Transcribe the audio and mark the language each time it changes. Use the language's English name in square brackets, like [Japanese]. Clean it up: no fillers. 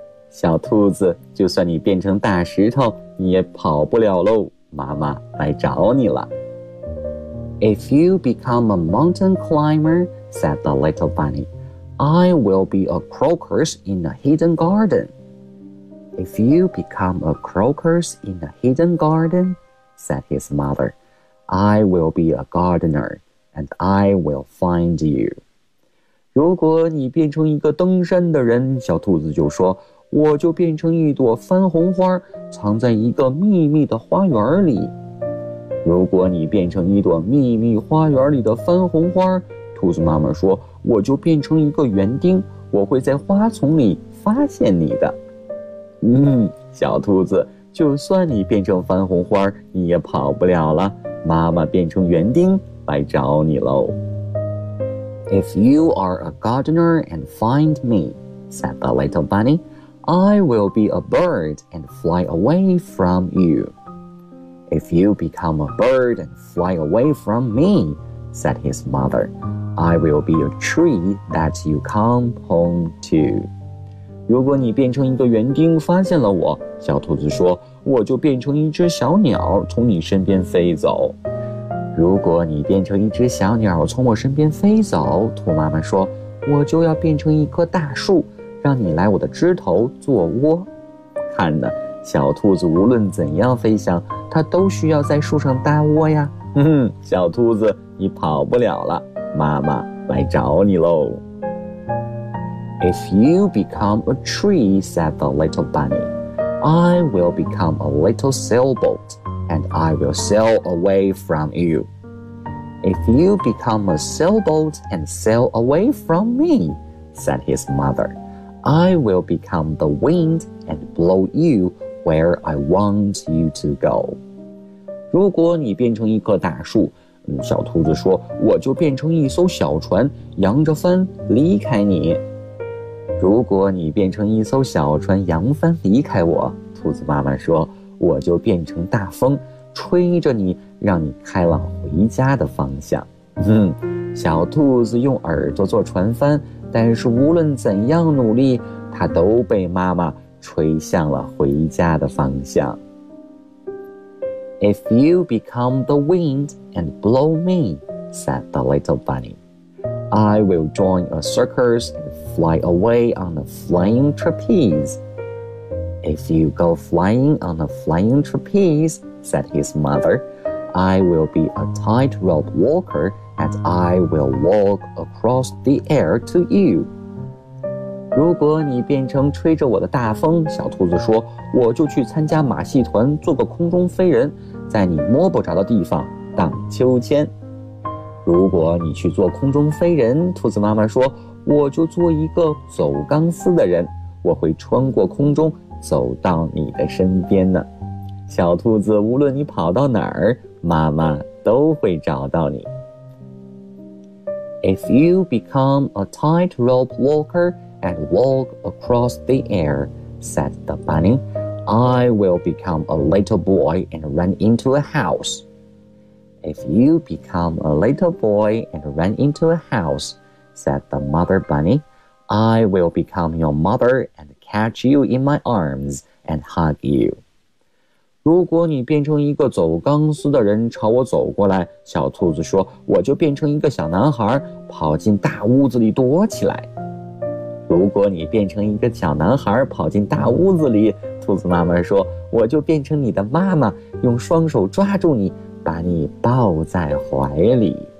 [Chinese] 小兔子，就算你变成大石头，你也跑不了喽，妈妈来找你了。 [English] If you become a mountain climber, said the little bunny,I will be a crocus in a hidden garden. If you become a crocus in a hidden garden, said his mother, I will be a gardener, and I will find you. [Chinese] 如果你变成一个登山的人，小兔子就说，我就变成一朵番红花，藏在一个秘密的花园里。如果你变成一朵秘密花园里的番红花，兔子妈妈说，我就变成一个园丁，我会在花丛里发现你的。嗯，小兔子，就算你变成番红花，你也跑不了了，妈妈变成园丁来找你喽。 [English] If you are a gardener and find me, said the little bunny, I will be a bird and fly away from you. If you become a bird and fly away from me, said his mother,I will be a tree that you come home to. [Chinese] 如果你变成一个园丁发现了我，小兔子说，我就变成一只小鸟从你身边飞走。如果你变成一只小鸟从我身边飞走，兔妈妈说，我就要变成一棵大树，让你来我的枝头做窝。看呢，小兔子无论怎样飞翔，它都需要在树上搭窝呀。哼，小兔子，你跑不了了。妈妈来找你喽。 [English] If you become a tree, said the little bunny, I will become a little sailboat, and I will sail away from you. If you become a sailboat and sail away from me, said his mother, I will become the wind and blow you where I want you to go. [Chinese] 如果你变成一棵大树，小兔子说，我就变成一艘小船，扬着帆离开你。如果你变成一艘小船，扬帆离开我，兔子妈妈说，我就变成大风，吹着你，让你开往回家的方向。嗯，小兔子用耳朵做船帆，但是无论怎样努力，它都被妈妈吹向了回家的方向。 [English] If you become the wind and blow me, said the little bunny, I will join a circus and fly away on a flying trapeze. If you go flying on a flying trapeze, said his mother, I will be a tightrope walker and I will walk across the air to you. [Chinese] 如果你变成吹着我的大风，小兔子说，我就去参加马戏团，做个空中飞人，在你摸不着的地方荡秋千。如果你去做空中飞人，兔子妈妈说，我就做一个走钢丝的人，我会穿过空中走到你的身边呢。小兔子，无论你跑到哪儿，妈妈都会找到你。 [English] If you become a tightrope walker and walk across the air, said the bunny,I will become a little boy and run into a house. If you become a little boy and run into a house, said the mother bunny, I will become your mother and catch you in my arms and hug you. [Chinese] 如果你变成一个走钢丝的人朝我走过来，小兔子说，我就变成一个小男孩，跑进大屋子里躲起来。如果你变成一个小男孩，跑进大屋子里，兔子妈妈说，我就变成你的妈妈，用双手抓住你，把你抱在怀里。